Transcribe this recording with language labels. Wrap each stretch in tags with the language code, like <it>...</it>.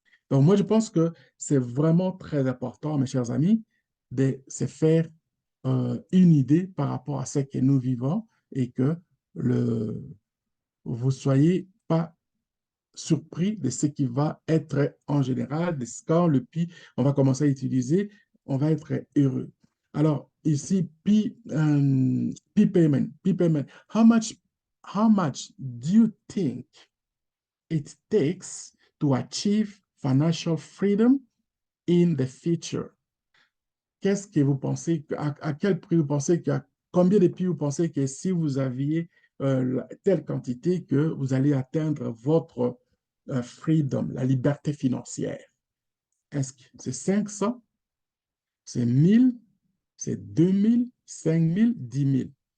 <fr>Donc, moi, je pense que c'est vraiment très important, mes chers amis, de se faire une idée par rapport à ce que nous vivons et que le, vous ne soyez pas surpris de ce qui va être en général, de quand le pi, on va commencer à utiliser, on va être heureux. Alors, ici, pi payment, pi payment.</fr> <en>How much do you think it takes to achieve financial freedom in the future?</en> <fr>Qu'est-ce que vous pensez, à quel prix vous pensez combien de prix vous pensez que si vous aviez telle quantité que vous allez atteindre votre freedom, la liberté financière? Est-ce que c'est 500, c'est 1000, c'est 2000, 5000, 10 000?</fr>